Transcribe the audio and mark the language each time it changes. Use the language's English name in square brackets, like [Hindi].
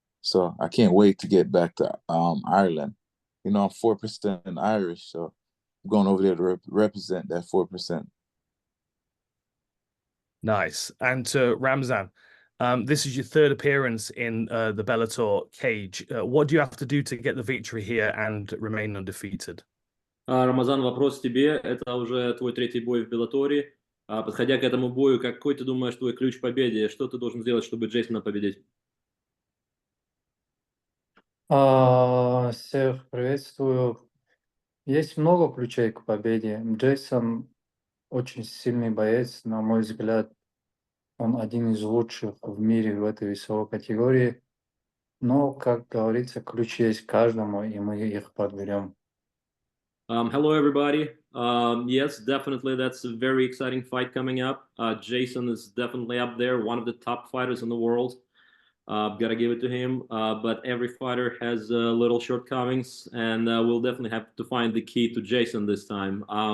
[English] So I can't wait to get back to Ireland. I'm 4% Irish, so I'm going over there to represent that 4%. Nice. And to Ramzan, this is your third appearance in the Bellator cage. What do you have to do to get the victory here and remain undefeated? [Russian] Рамазан, вопрос тебе. Это уже твой третий бой в Беллаторе. Подходя к этому бою, какой ты думаешь твой ключ к победе? Что ты должен сделать, чтобы Джейсона победить? Всех приветствую. Есть много ключей к победе. Джейсон очень сильный боец, на мой взгляд. Он один из лучших в мире в этой весовой категории. Но, как говорится, ключ есть каждому, и мы их подберем. [English] Hello, everybody. Yes, definitely. That's a very exciting fight coming up. Jason is definitely up there, one of the top fighters in the world. Gotta give it to him. But every fighter has little shortcomings, and we'll definitely have to find the key to Jason this time.